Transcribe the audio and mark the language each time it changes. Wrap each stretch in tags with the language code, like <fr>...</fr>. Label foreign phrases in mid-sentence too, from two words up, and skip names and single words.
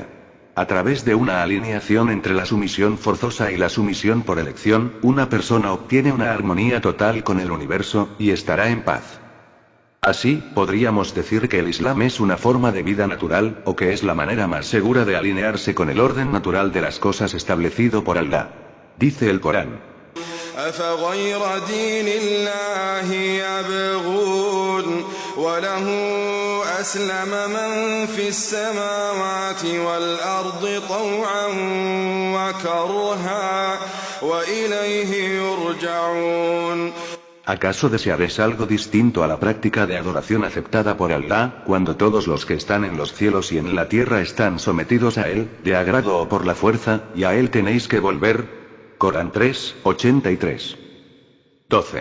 <es>A través de una alineación entre la sumisión forzosa y la sumisión por elección, una persona obtiene una armonía total con el universo, y estará en paz. Así, podríamos decir que el Islam es una forma de vida natural, o que es la manera más segura de alinearse con el orden natural de las cosas establecido por Allah. Dice el Corán:</es> <ar>أفغير دين الله يبغون وله أسلم من في السماوات والأرض طوعا وكرها وإليه يرجعون.</ar> <es>¿Acaso desearéis algo distinto a la práctica de adoración aceptada por Allah, cuando todos los que están en los cielos y en la tierra están sometidos a Él, de agrado o por la fuerza, y a Él tenéis que volver? Corán 3, 83. 12.</es>